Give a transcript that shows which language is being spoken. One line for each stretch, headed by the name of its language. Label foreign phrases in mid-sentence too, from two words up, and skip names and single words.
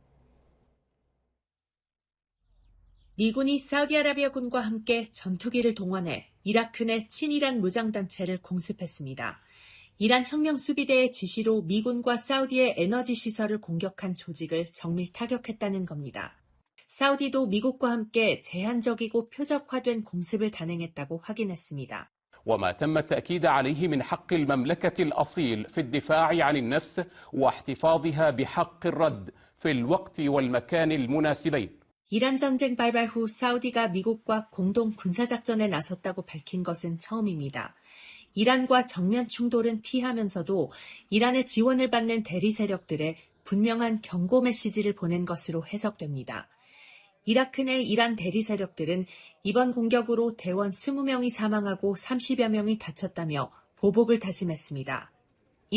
Korean: 미군이 사우디아라비아군과 함께 전투기를 동원해 이라크 내 친이란 무장단체를 공습했습니다. 이란 혁명수비대의 지시로 미군과 사우디의 에너지 시설을 공격한 조직을 정밀 타격했다는 겁니다. 사우디도 미국과 함께 제한적이고 표적화된 공습을 단행했다고 확인했습니다.
Arabic: وما تم التأكيد عليه من حق المملكة الأصيل في الدفاع عن النفس واحتفاظها بحق الرد في الوقت والمكان المناسبين.
Korean: 이란 전쟁 발발 후 사우디가 미국과 공동 군사작전에 나섰다고 밝힌 것은 처음입니다. 이란과 정면 충돌은 피하면서도 이란의 지원을 받는 대리 세력들에 분명한 경고 메시지를 보낸 것으로 해석됩니다. 이라크 내 이란 대리 세력들은 이번 공격으로 대원 20명이 사망하고 30여 명이 다쳤다며 보복을 다짐했습니다.